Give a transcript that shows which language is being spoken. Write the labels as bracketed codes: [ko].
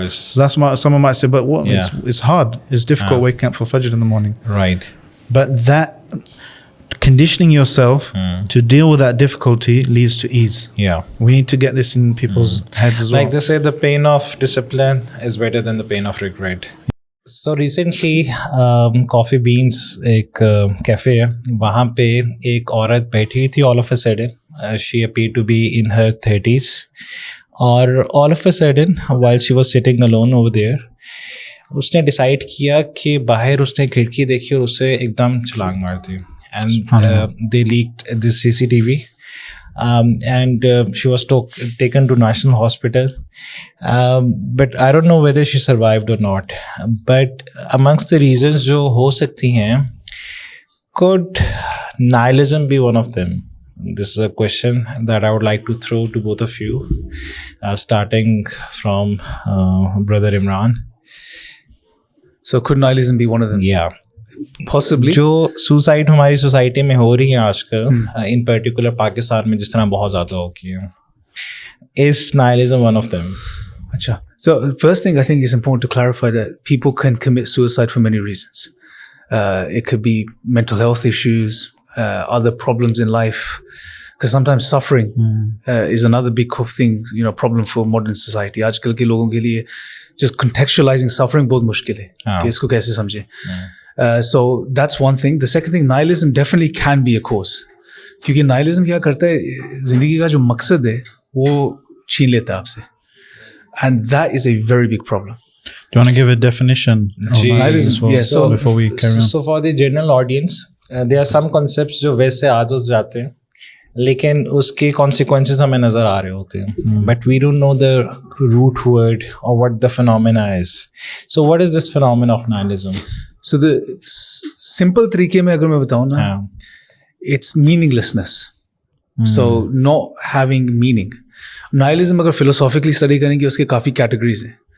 [en] So that's why someone might say, but what? It's hard. It's difficult waking up for Fajr in the morning. Right. But that conditioning yourself to deal with that difficulty leads to ease. Yeah. We need to get this in people's heads as well. Like they say, the pain of discipline is better than the pain of regret. So recently, [hi] Coffee Beans एक cafe है, वहाँ पे एक औरत बैठी थी. [en] All of a sudden, she appeared to be in her 30s. [hi] और [en] all of a sudden, while she was sitting alone over there, [hi] उसने decide किया कि बाहर उसने खिड़की देखी और उसे एकदम छलांग मार दी. [en] And they leaked the CCTV. And she was taken to National Hospital. But I don't know whether she survived or not. But amongst the reasons [hi] जो हो सकती हैं, [en] could nihilism be one of them? This is a question that I would like to throw to both of you, starting from Brother Imran. So could nihilism be one of them? Yeah. Possibly. [hi] जो suicide हमारी society में हो रही है आजकल, इन particular Pakistan में जिस तरह बहुत ज़्यादा हो गई है, [en] is nihilism one of them? [hi] Acha. [en] So first thing I think is important to clarify that people can commit suicide for many reasons. It could be mental health issues, other problems in life, because sometimes suffering is another big thing, problem for modern society. [hi] आजकल के लोगों के लिए [en] just contextualizing suffering [hi] बहुत मुश्किल है कि इसको कैसे समझे. [en] So that's one thing. The second thing, nihilism definitely can be a cause. [hi] क्योंकि nihilism क्या करता है, जिंदगी का जो मकसद है वो छीन लेता है आपसे. [en] And that is a very big problem. Do you want to give a definition of nihilism? Well? Yeah, so before we carry on. So for the general audience, there are some concepts [hi] जो वैसे आ तो जाते हैं, लेकिन उसके consequences हमें नज़र आ रहे होते हैं. [en] But we don't know the root word or what the phenomena is. So what is this phenomenon of nihilism? So the simple [hi] तरीके में अगर मैं बताऊँ ना, [en] it's meaninglessness. So not having meaning. [hi] Nihilism अगर philosophically study करेंगे उसके काफ़ी categories हैं.